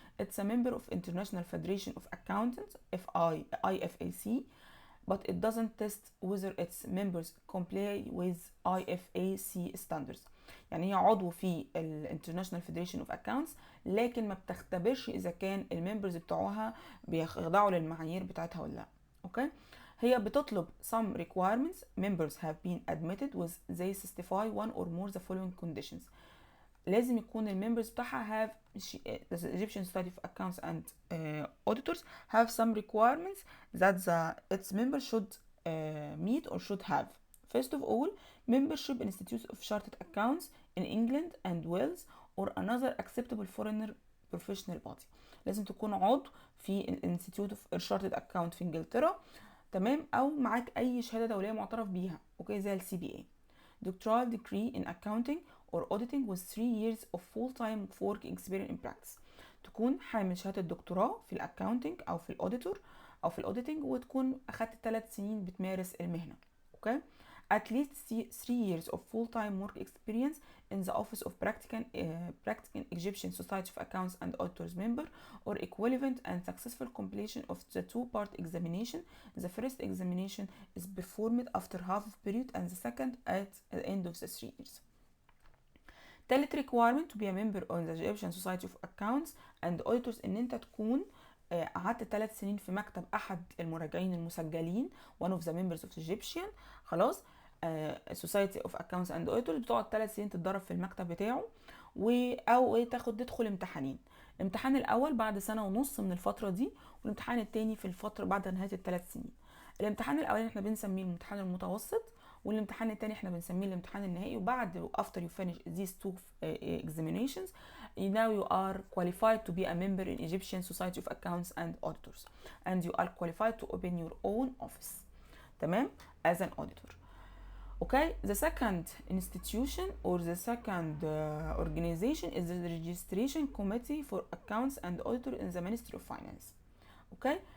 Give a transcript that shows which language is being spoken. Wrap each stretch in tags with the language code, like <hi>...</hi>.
<en>It's a member of International Federation of Accountants, IFAC, but it doesn't test whether its members comply with IFAC standards.</en> <ar>يعني هي عضو في International Federation of Accounts، لكن ما بتختبرش إذا كان الممبرز بتوعها بيخضعوا للمعايير بتاعتها ولا لا. اوكي، هي بتطلب</ar> <en>some requirements. Members have been admitted with they satisfy one or more the following conditions.</en> <ar>لازم يكون الممبرز بتاعها</ar> <en>have the Egyptian Society of Accounts and Auditors have some requirements that its members should meet or should have. First of all, membership in institutes of chartered accounts in England and Wales or another acceptable foreigner professional body.</en> <ar>لازم تكون عضو في Institute of Chartered Account في انجلترا، تمام، او معاك اي شهاده دوليه معترف بيها، اوكي، زي الCPA.</ar> <en>Doctoral degree in accounting or auditing with 3 years of full-time work experience in practice.</en> <ar>تكون حامل شهادة دكتوراه في الاكاونتنج او في الاوديتور او في الاوديتنج، وتكون اخدت 3 سنين بتمارس المهنة. اوكي.</ar> <en>At least 3 years of full-time work experience in the office of practicing Egyptian Society of Accounts and Auditors member or equivalent, and successful completion of the two-part examination. The first examination is performed after half of period and the second at the end of the 3 years.</en> <ar>تالت</ar> <en>requirement to be a member of the Egyptian Society of Accounts and Auditors</en> <ar>ان انت تكون قعدت 3 سنين في مكتب احد المراجعين المسجلين</ar> <en>one of the members of the Egyptian</en> <ar>خلاص</ar> <en>Society of Accounts and Auditors.</en> <ar>بتقعد 3 سنين تتدرب في المكتب بتاعه او تدخل امتحانين. الامتحان الاول بعد سنه ونص من الفتره دي، والامتحان الثاني في الفتره بعد نهايه ال3 سنين. الامتحان الاولاني احنا بنسميه الامتحان المتوسط، والامتحان الثاني احنا بنسميه الامتحان النهائي. وبعد</ar> <en>after you finish these two examinations now you are qualified to be a member in Egyptian Society of Accounts and Auditors and you are qualified to open your own office.</en> <ar>تمام</ar> <en>as an auditor. Okay, the second institution or the second organization is the Registration Committee for Accounts and Auditor in the Ministry of Finance. Okay.</en>